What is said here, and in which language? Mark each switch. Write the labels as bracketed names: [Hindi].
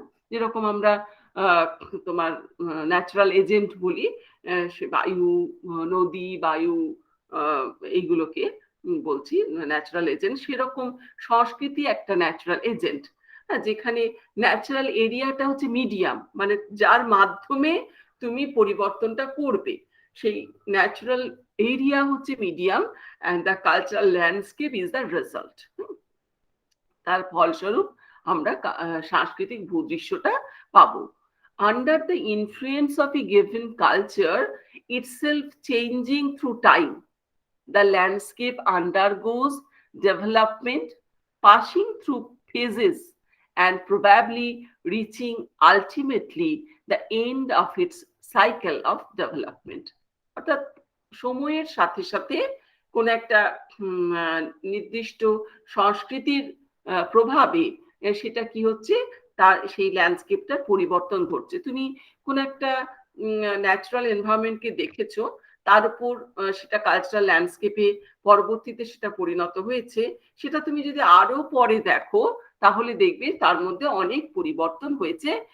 [Bangla] যেরকম আমরা তোমার ন্যাচারাল এজেন্ট বলি, বায়ু, নদী, বায়ু, এইগুলোকে বলছি ন্যাচারাল এজেন্ট, সেরকম সংস্কৃতি একটা ন্যাচারাল এজেন্ট, যেখানে ন্যাচারাল এরিয়াটা হচ্ছে মিডিয়াম, মানে যার মাধ্যমে তুমি পরিবর্তনটা করবে, সেই ন্যাচারাল এরিয়া হচ্ছে medium, [English] And the cultural landscape is the result. [Bangla] তার ফলস্বরূপ আমরা সাংস্কৃতিক ভূদৃশ্যটা পাবো। [English] Under the influence of a given culture itself changing through time, the landscape undergoes development, passing through phases and probably reaching ultimately the end of its cycle of development. [Bangla] অর্থাৎ সময়ের সাথে সাথে কোন একটা নির্দিষ্ট সংস্কৃতির প্রভাবে সেটা কি হচ্ছে, তার সেই ল্যান্ডস্কেপটার পরিবর্তন ঘটছে। তুমি কোন একটা ন্যাচারাল এনভায়রনমেন্টকে দেখেছো, তার উপর সেটা কালচারাল ল্যান্ডস্কেপে পরবর্তীতে সেটা পরিণত হয়েছে, সেটা তুমি যদি আরো পরে দেখো তাহলে দেখবে তার মধ্যে অনেক পরিবর্তন হয়েছে।